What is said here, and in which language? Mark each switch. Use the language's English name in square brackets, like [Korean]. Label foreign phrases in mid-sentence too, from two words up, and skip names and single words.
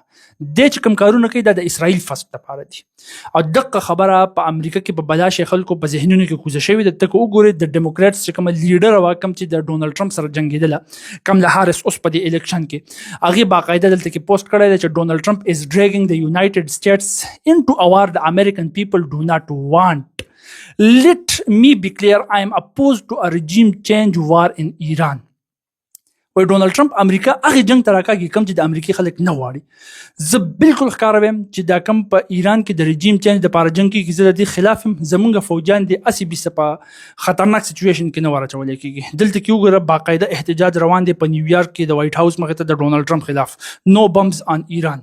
[Pashto] د چې کوم کارونه کوي دا د [English] Israel First [Pashto] لپاره دي. او دغه خبره په امریکا کې په بلا شي خلکو په ذهنونو کې کوزه شوې ده. ته که وګورې د ډیموکریټس چې کومه لیډر وه کوم چې د ډونالډ ټرمپ سره جنګېدله کملا هارس اوس په دې الیکشن کې هغې باقاعده دلته کې پوسټ کړی دی چې [English] Donald Trump is dragging the United States into a war the American people do not want. Let me be clear, I am opposed to a regime change war in Iran. [Pashto] وای ډونالډ ټرمپ امریکا هغه جنگ ته راکاږي کوم چې د امریکای خلک نه غواړي. زه بالکل ښکاره ویم چې دا کوم په ایران کې د [English] regime change [Pashto] دپاره جنګ کېږي، زه د دې خلاف یم. زمونږ فوجیان دې هسې بیسه په خطرناک سچویشن کې نه ور اچولی کېږي. دلته کې وګوره باقاعده احتجاج روان دی په نیویارک کې د وایټ هاوس مخې ته د ډونالډ ټرمپ خلاف، [English] no bombs on Iran.